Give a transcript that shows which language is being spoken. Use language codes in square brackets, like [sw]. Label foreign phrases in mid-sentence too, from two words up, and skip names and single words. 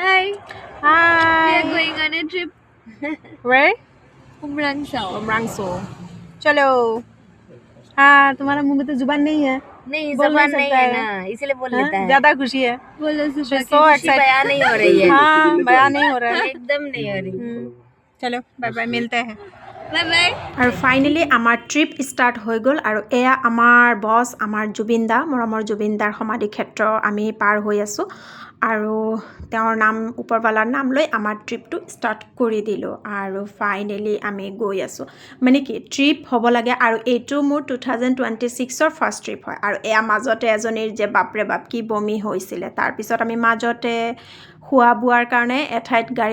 [en] Hi. We are going on a trip. Where? Umrangso. Umrangso. [hi] चलो. हाँ तुम्हारा मुंह में तो जुबान नहीं है. नहीं बोल जबान नहीं नहीं सकता है है. ना इसलिए बोल हाँ? लेता है ज्यादा खुशी है. बोलो [en] She's [hi] सुबह [en] so [hi] की खुशी [en] excited. [hi] बयान नहीं हो रही है हाँ बयान नहीं हो रहा है. एकदम नहीं हो रही चलो बाय बाय मिलते हैं. बाय बाय [as] আৰু ফাইনেলি আমাৰ ট্ৰিপ ষ্টাৰ্ট হৈ গ'ল আৰু এয়া আমাৰ বছ আমাৰ জুবিন দা মৰমৰ জুবিন দাৰ সমাধি ক্ষেত্ৰ আমি পাৰ হৈ আছোঁ আৰু তেওঁৰ নাম ওপৰৱালাৰ নাম লৈ আমাৰ ট্ৰিপটো ষ্টাৰ্ট কৰি দিলোঁ আৰু ফাইনেলি আমি গৈ আছোঁ মানে কি ট্ৰিপ হ'ব লাগে আৰু এইটো মোৰ 2026ৰ ফাৰ্ষ্ট ট্ৰিপ হয় আৰু এয়া মাজতে এজনীৰ যে বাপৰে বাপ কি বমি হৈছিলে তাৰপিছত আমি মাজতে খোৱা বোৱাৰ কাৰণে এঠাইত গাড়ী